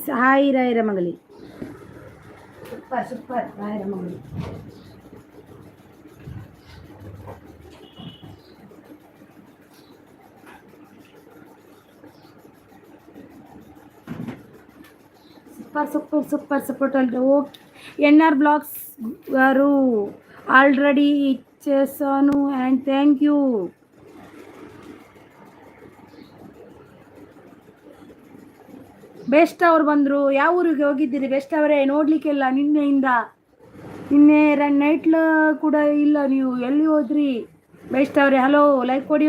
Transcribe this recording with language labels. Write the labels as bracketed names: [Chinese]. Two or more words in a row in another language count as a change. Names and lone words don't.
[Kannada] ಹಾಯ್ ರಾಯರ ಮಗಳೇ. ಸೂಪರ್ ರಾಯರ ಮಗಳು. ಸೂಪರ್ ಸಪೋರ್ಟ್ ಅಲ್ರಿ. [Telugu] ಓಕೆ NR ಬ್ಲಾಗ್ಸ್ గారు ఆల్రెడీ ఇచ్చేసాను [English] and thank you. [Kannada] ಬೆಸ್ಟ್ ಅವ್ರು ಬಂದರು. ಯಾವ ಊರಿಗೆ ಹೋಗಿದ್ದೀರಿ ಬೆಸ್ಟ್ ಅವರೇ? ನೋಡಲಿಕ್ಕೆಲ್ಲ ನಿನ್ನೆ ನೈಟ್ ಕೂಡ ಇಲ್ಲ. ನೀವು ಎಲ್ಲಿ ಹೋದ್ರಿ ಬೆಸ್ಟ್ ಅವರೇ? ಹಲೋ, ಲೈಕ್ ಕೊಡಿ.